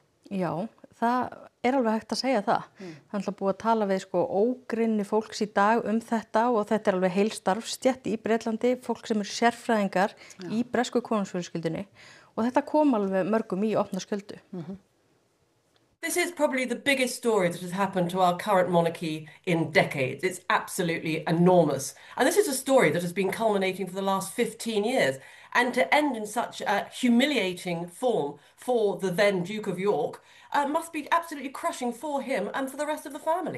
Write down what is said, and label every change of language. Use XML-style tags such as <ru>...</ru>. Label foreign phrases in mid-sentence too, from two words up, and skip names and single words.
<is>Já, það alveg hægt að segja það. Það er búið að tala við ógrynni fólks í dag þetta og þetta alveg heil starfsstétt í Bretlandi, fólk sem eru sérfræðingar í bresku konungsfjölskyldunni og þetta kom alveg mörgum í opna skjöldu.</is> <en>This is probably the biggest story that has happened to our current monarchy in decades. It's absolutely enormous. And this is a story that has been culminating for the last 15 years. And to end in such a humiliating form for the then Duke of York must be absolutely crushing for him and for the rest of the family.</en>